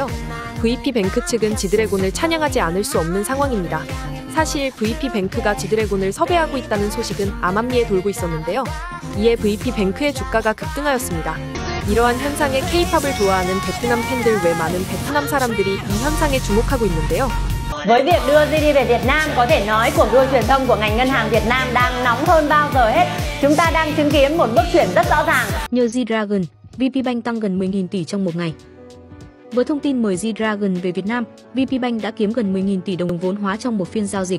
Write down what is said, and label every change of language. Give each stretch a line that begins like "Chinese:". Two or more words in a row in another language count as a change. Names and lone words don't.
Korean: VP뱅크 측은 지드래곤을 찬양하지 않을 수 없는 상황입니다. 사실 VP뱅크가 지드래곤을 섭외하고 있다는 소식은 암암리에 돌고 있었는데요. 이에 VP뱅크의 주가가 급등하였습니다. 이러한 현상에 K-팝을 좋아하는 베트남 팬들 외 많은 베트남 사람들이 이 현상에 주목하고 있는데요.
Vietnamese: Với việc đưa GD về Việt Nam, có thể nói cuộc đua truyền thông của ngành ngân hàng Việt Nam đang nóng hơn bao giờ hết. Chúng ta đang chứng kiến một bước chuyển rất rõ ràng. Nhờ G-Dragon, VPBank tăng gần 10.000 tỷ trong một ngày. Với thông tin mời G-Dragon về Việt Nam, VPBank đã kiếm gần 10.000 tỷ đồng vốn hóa trong một phiên giao dịch.